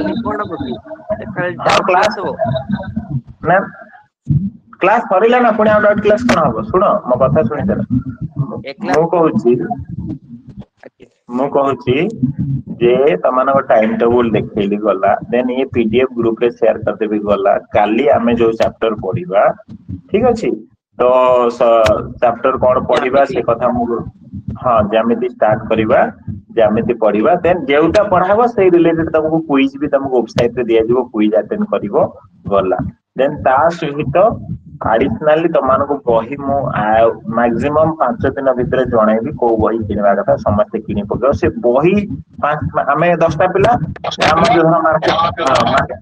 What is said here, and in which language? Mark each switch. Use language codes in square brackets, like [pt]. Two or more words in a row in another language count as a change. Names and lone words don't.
[or] କାଲି କଣ ହବ କି କାଲି ହଁ [en] doubt class ହବ [or] ନା କ୍ଲାସ ସରିଲା ନା ପୁଣି ଆଉ [en] doubt class [or] କଣ ହବ ଶୁଣ ମୋ କଥା ଶୁଣିସାର ଏ କ୍ଲାସ୍ ମୁଁ କହୁଛି ମୁଁ କହୁଛି ଯେ ତମାନଙ୍କ [en] time table [or] ଦେଖେଇଲି ଗଲା ଦେନ୍ ये [en] PDF group [or] ରେ ଶେୟାର କରଦେବି ଗଲା କାଲି ଆମେ ଯୋଉ ଚାପ୍ଟର ପଢିବା ଠିକ ଅଛି ତ ଚାପ୍ଟର କଣ ପଢିବା ସେ କଥା ମୁଁ ହଁ ଯେମିତି ଷ୍ଟାର୍ଟ କରିବା ଯେମିତି ପଢିବା ଦେନ୍ ଯେଉଟା ପଢାହବ ସେଇ ରିଲେଟେଡ ତମକୁ କୁଇଜ ବି ତମକୁ ୱେବସାଇଟ ରେ ଦିଆଯିବ [en] quiz attend [or] କରିବ ଗଲା ଦେନ୍ ତା ସହିତ ଆଡିସନାଲି ତମାନଙ୍କୁ ବହି ମୁଁ ମାକ୍ସିମମ୍ 5 ଦିନ ଭିତରେ ଜଣେଇବି କୋଉ ବହି କିଣିବା କଥା ସମସ୍ତେ କିଣି ପକେଇବ ସେ ବହି ଆମେ 10ଟା ପିଲା ଆମର ଯୋଉ ମାର୍କେଟ